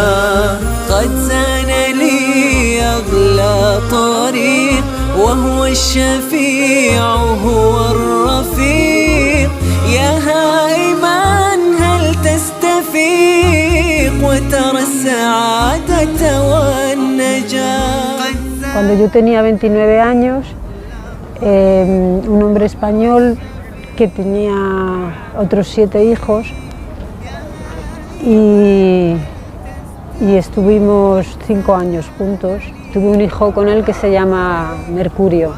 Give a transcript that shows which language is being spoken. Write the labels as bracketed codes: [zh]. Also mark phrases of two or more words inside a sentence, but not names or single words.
[ar] قد زان لي أغلى طريق وهو الشفيع هو الرفيق يا هائما هل تستفيق وترى السعادة والنجاة. [es] Cuando yo tenía 29 años, un hombre español que tenía otros 7 hijos y estuvimos 5 años juntos. Tuve un hijo con él que se llama Mercurio.